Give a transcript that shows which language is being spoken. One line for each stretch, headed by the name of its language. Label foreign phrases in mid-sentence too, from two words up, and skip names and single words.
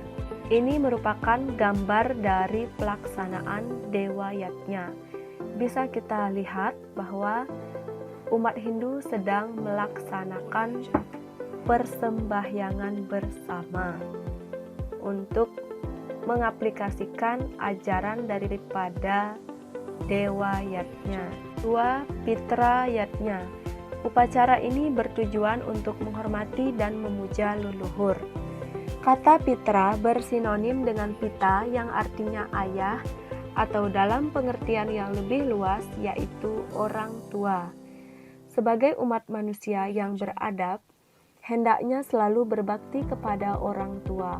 Indonesian: Ini merupakan gambar dari pelaksanaan dewa yatnya. Bisa kita lihat bahwa umat Hindu sedang melaksanakan persembahyangan bersama untuk mengaplikasikan ajaran daripada dewa yatnya. Dua, Pitra yatnya. Upacara ini bertujuan untuk menghormati dan memuja leluhur. Kata Pitra bersinonim dengan Pita yang artinya ayah, atau dalam pengertian yang lebih luas yaitu orang tua. Sebagai umat manusia yang beradab, hendaknya selalu berbakti kepada orang tua.